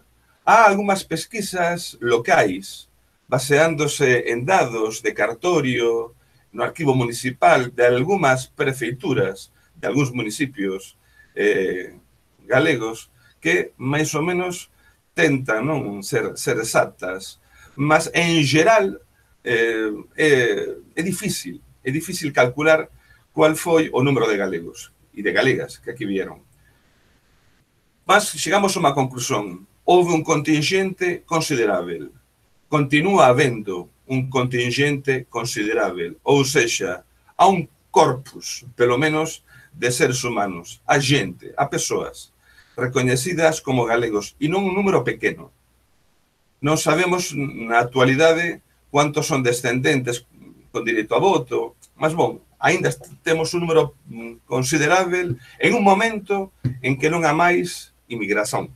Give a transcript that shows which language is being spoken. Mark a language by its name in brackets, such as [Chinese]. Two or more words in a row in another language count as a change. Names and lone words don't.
[Galician] Há algunhas pesquisas locais baseándose en dados de cartorio no arquivo municipal de algunhas prefeituras de algúns municipios galegos que máis ou menos tentan non ser exactas, mas en geral é difícil calcular cual foi o número de galegos e de galegas que aquí vieron. Mas chegamos a unha conclusión. Houve un contingente considerável. Continúa habendo un contingente considerável. [Portuguese] Ou seja, [Galician] há un corpus, pelo menos, de seres humanos. Há gente, há persoas recoñecidas como galegos, e non un número pequeno. Non sabemos na actualidade cuántos son descendentes con direito a voto, mas, bom, ainda temos un número considerável en un momento en que non há máis inmigración.